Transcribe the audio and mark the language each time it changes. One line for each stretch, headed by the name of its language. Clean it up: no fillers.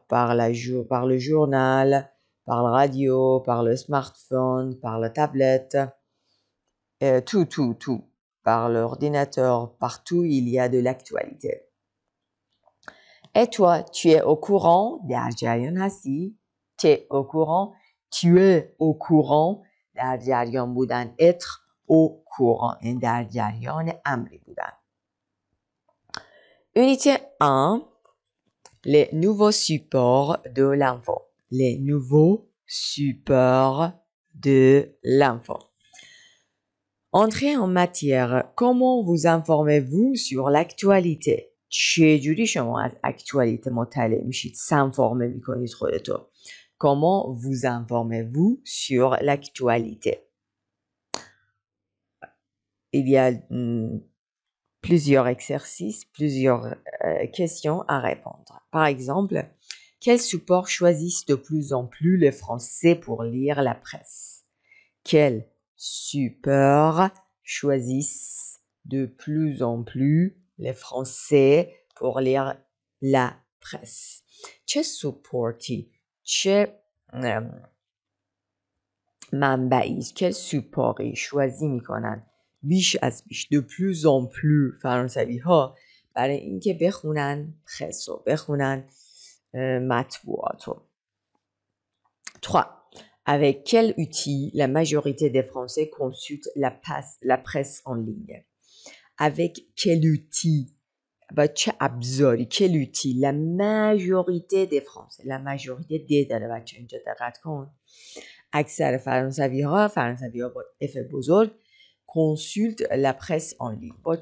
French: Par le journal, par la radio, par le smartphone, par la tablette, tout. Par l'ordinateur, partout il y a de l'actualité. Et toi, tu es au courant?
Persian: در جریان هستی؟
French: tu es au courant? tu es au courant
Persian: در جریان بودن.
French: être au courant
Persian: این در جریان امری بودن.
French: Unité 1 les nouveaux supports de l'info. Les nouveaux supports de l'info. Entrée en matière. Comment vous informez-vous sur l'actualité?
Persian: چجوری شما از اکتوالیته مطلع میشید؟ سنفورمه میکنید خودتو.
French: Comment vous informez-vous sur l'actualité? Il y a plusieurs exercices, plusieurs questions à répondre. Par exemple, quels supports choisissent de plus en plus les Français pour lire la presse? Quels supports choisissent de plus en plus les Français pour lire la presse?
Persian: چه سپورتی، چه منبعی، چه سپوری شوازی میکنن بیش از بیش
French: de plus en plus
Persian: فرانسوی ها برای اینکه بخونن پرسو، بخونن مطبوعاتو.
French: 3. Avec quel outil la majorité des Français consultent la presse en ligne? Avec quel outil?
Persian: با چه ابزاری؟
French: quel outil? La majorité des Français. La majorité des
Persian: داره بچه اینجا دقت کن. اکثر فرانسوی ها با اف بزرگ کنسولت
French: la presse en ligne.